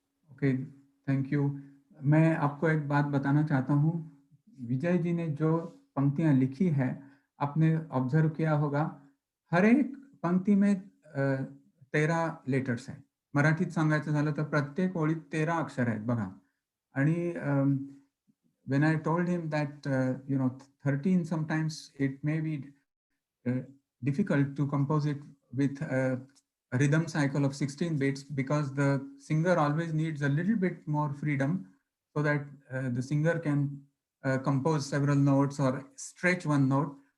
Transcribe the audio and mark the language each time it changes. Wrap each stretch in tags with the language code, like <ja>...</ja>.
<en>Okay, thank you.</en> <hi>मैं आपको एक बात बताना चाहता हूँ. विजय जी ने जो पंक्तियां लिखी है, आपने ऑब्जर्व किया होगा, हर एक पंक्ति में 13 लेटर्स आहे.</hi> <mr>मराठीत सांगायचं झालं तर प्रत्येक ओळीत 13 अक्षर आहेत बघा.</mr> <en>आणि when I told him that 13, sometimes it may be difficult to compose it with a rhythm cycle of 16 beats, because the singer always needs a little bit more freedom so that the singer can compose several notes or stretch one note.</en>